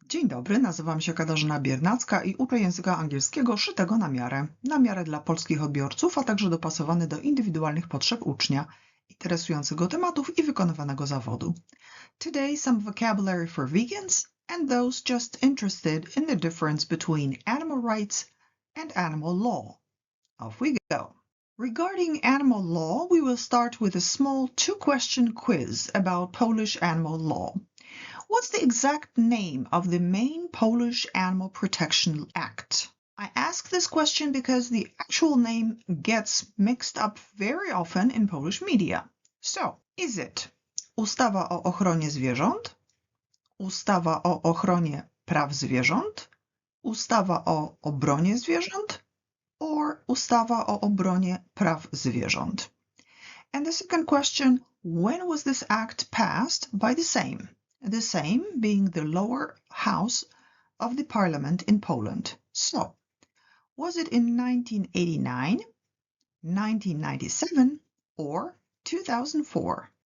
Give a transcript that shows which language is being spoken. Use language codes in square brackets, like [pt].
[pl] Dzień dobry, nazywam się Katarzyna Biernacka i uczę języka angielskiego szytego na miarę dla polskich odbiorców, a także dopasowany do indywidualnych potrzeb ucznia, interesujących go tematów i wykonywanego zawodu. [en] Today some vocabulary for vegans and those just interested in the difference between animal rights and animal law. Off we go. Regarding animal law, we will start with a small two-question quiz about Polish animal law. What's the exact name of the main Polish Animal Protection Act? I ask this question because the actual name gets mixed up very often in Polish media. So, is it Ustawa o ochronie zwierząt, Ustawa o ochronie praw zwierząt, Ustawa o obronie zwierząt, or Ustawa o obronie praw zwierząt? And the second question, when was this act passed by the Sejm? The Sejm being the lower house of the parliament in Poland. So, was it in 1989, 1997, or 2004?